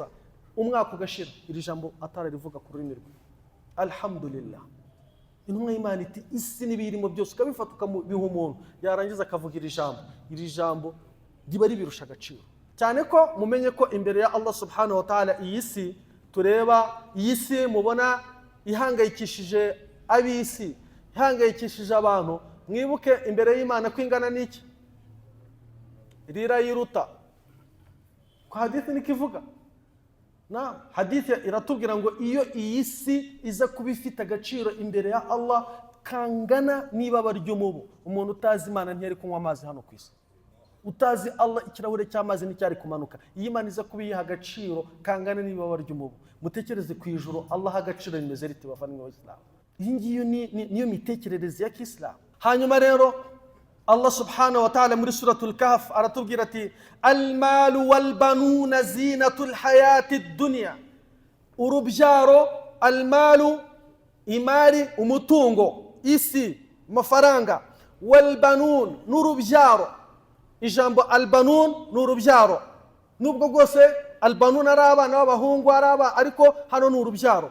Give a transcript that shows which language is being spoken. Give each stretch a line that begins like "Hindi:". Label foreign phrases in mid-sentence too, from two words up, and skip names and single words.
Kinyarwanda: Umwaka ugashira iri jambo atararivuga ku rurimi rwe, alhamdulillah. Intumwa y'Imana iti, isi n'ibirimo byose ukabifata ukabiha umuntu, yarangiza akavuga iri jambo riba ribirusha agaciro cyane. Ko mumenye ko imbere ya Allah
Arabic: سبحانه وتعالى
Kinyarwanda: iyi si tureba, iyi si mubona ihangayikishije ab'isi, ihangayikishije abantu, mwibuke imbere y'Imana kwingana n'iki, rira yiruta. Ko hadith nikivuga na hadith iratubwira ngo iyo iyi si iza kuba ifite agaciro imbere ya Allah kangana n'ibaba ry'umubu, umuntu utazi Imana ntiyari kunywa amazi hano ku isi, utazi Allah ikirahure cy'amazi n'icyari kumanuka. Iyi Imana iza kuba yiha agaciro kangana n'ibaba ry'umubu, mutekereze ku ijuru Allah agaciro rimeze riti bavandimwe b'Islam. Iyi ngiyo niyo mitekerereze ya Islam. Hanyuma rero Allah
Arabic: سبحانه وتعالى
Kinyarwanda: muri suratul Kahf aratubwira ati,
Arabic: المال والبنون زينة الحياة الدنيا,
Kinyarwanda: urubyaro, almalu imari, umutungo, isi, mafaranga, walbanun n'urubyaro. Ijambo albanun n'urubyaro, nubwo rwose albanun ari abana b'abahungu ariko hano n'urubyaro.